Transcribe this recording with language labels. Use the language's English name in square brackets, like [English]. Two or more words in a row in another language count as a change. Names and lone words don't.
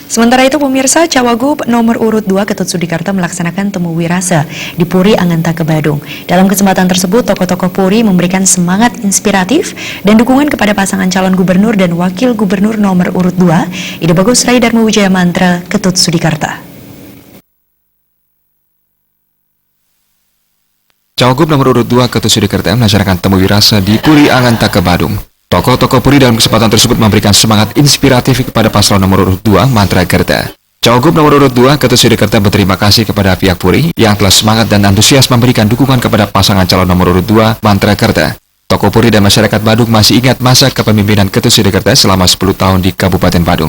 [Indonesian] Sementara itu pemirsa, Cawagup nomor urut 2 Ketut Sudikarta melaksanakan temu wirasa di Puri Angantaka Badung. Dalam kesempatan tersebut, tokoh-tokoh Puri memberikan semangat inspiratif dan dukungan kepada pasangan calon gubernur dan wakil gubernur nomor urut 2, Ide Bagus Rai Dharma Wijaya Mantra Ketut Sudikarta. Cawagup nomor urut 2 Ketut Sudikarta melaksanakan temu wirasa di Puri Angantaka Badung. Tokoh-tokoh Puri dalam kesempatan tersebut memberikan semangat inspiratif kepada paslon nomor urut 2 Mantra Kerta. Cawagup nomor urut 2 Ketut Sudikarta berterima kasih kepada pihak Puri yang telah semangat dan antusias memberikan dukungan kepada pasangan calon nomor urut 2 Mantra Kerta. Tokoh Puri dan masyarakat Badung masih ingat masa kepemimpinan Ketut Sudikarta selama 10 tahun di Kabupaten Badung.